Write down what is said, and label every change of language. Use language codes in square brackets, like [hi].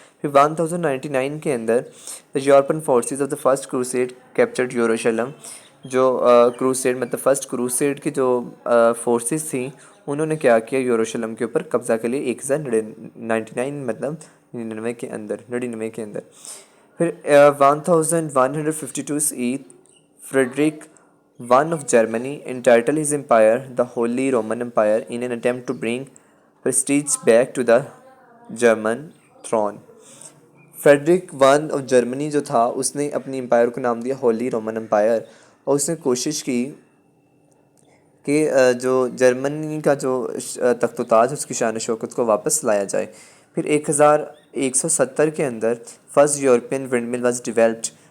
[ur] پھر 1099 کے اندر [en] The European forces of the first crusade captured Jerusalem. [ur] جو کروسیڈ مطلب فرسٹ کروسیڈ کی جو فورسز تھیں، انہوں نے کیا کیا، یروشلم کے اوپر قبضہ کر لیا 1099 مطلب 99 کے اندر. [en] پھر 1152 CE Frederick one of Germany entitled his empire the Holy Roman Empire in an attempt to bring prestige back to the German throne. [ur] Frederick one of Germany جو تھا، اس نے اپنی امپائر کو نام دیا ہولی رومن امپائر، اور اس نے کوشش کی کہ جو جرمنی کا جو تخت و تاج اس کی شان و شوکت کو واپس لایا جائے. پھر 1170 کے اندر [en] First European windmill was developed.